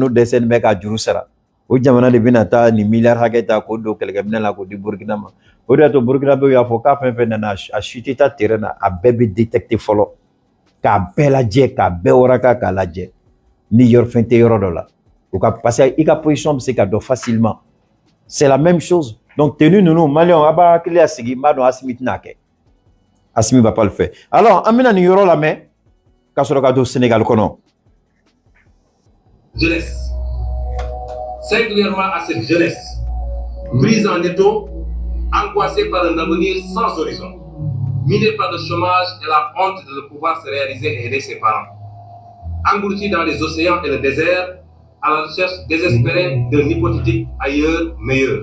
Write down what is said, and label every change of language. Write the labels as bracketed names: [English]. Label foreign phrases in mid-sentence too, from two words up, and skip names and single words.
[Bambara] n'o dɛsɛlen bɛ ka juru sara o jamana de bɛna taa ni miliyari hakɛ ta k'o don kɛlɛkɛminɛ la k'o di Burkina ma o de y'a to Burkinabé y'a fɔ k'a fɛn fɛn nana a chute ta terrain na a bɛɛ bɛ détecter fɔlɔ k'a bɛɛ lajɛ k'a bɛɛ waraka k'a lajɛ ni yɔrɔ fɛn tɛ yɔrɔ dɔ la o ka [French] parce que [Bambara] i ka position bɛ se ka dɔn facilement [French] c'est la même chose donc [Bambara] tenue ninnu Maliens a b'a hakili sigi n b'a dɔn Assimi tɛna kɛ [French] Assimi va pas le faire alors [Bambara] an bɛna nin yɔrɔ lamɛn ka sɔrɔ ka don Sénégal kɔnɔ. [French] Jeunesse, singulièrement à cette jeunesse, prise en étau, angoissée par un avenir sans horizon, minée par le chômage et la honte de ne pouvoir se réaliser et aider ses parents, engloutie dans les océans et le désert, à la recherche désespérée d'un hypothétique ailleurs meilleur.